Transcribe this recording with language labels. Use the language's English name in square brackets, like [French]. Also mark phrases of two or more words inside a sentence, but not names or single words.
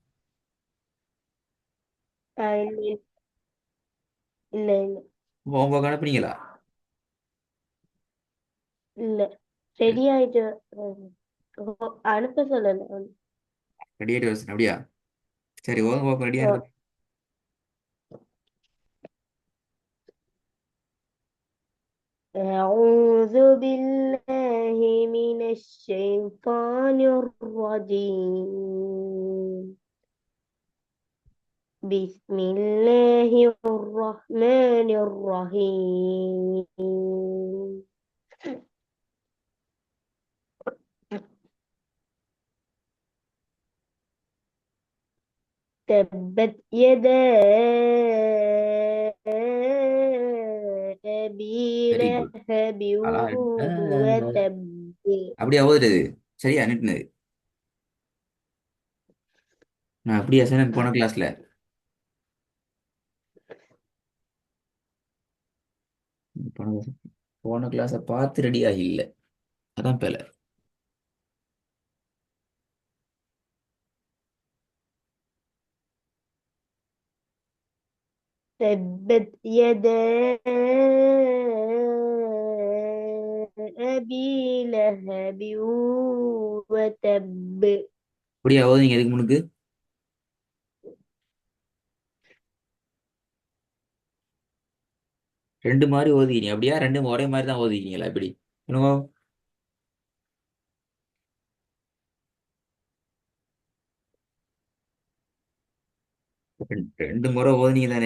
[Tamil] இல்ல இல்ல இல்ல ஹோம்ஒர்க் அனுப்புனீங்களா? இல்ல ரெடி ஆயிட்டு அனுப்ப சொல்லல. ரெடி ஆகிட்டு வரேன் அப்படியா? சரி, ஓதுங்க பார்ப்போம், ரெடியாக அஹ், இருக்கு. [Arabic] أعوذ بالله من الشيطان الرجيم. بسم الله الرحمن الرحيم. تبت يدا أبي [English] very good. [Arabic] لهب [Tamil] அழகா. [Arabic] وتب. [Tamil] அப்படியா ஓதுறது? சரியா நிட்டுனது? நான் அப்படியா சொன்னேன் போன கிளாஸ்ல? போன போன கிளாஸை பார்த்து ரெடி ஆகி இல்லை, அதான் பேல. [Arabic] تبت يدا أبي لهب وتب. [Tamil] அப்படியா ஓதுனீங்க இதுக்கு முன்னுக்கு? ரெண்டு மாதிரி ஓதிக்கிறீங்க அப்படியா? ரெண்டும் ஒரே மாதிரி தான் ஓதிக்கிறீங்களா இப்படி? என்னவோ. ரெண்டு முறை ஓதுனீங்க தானே?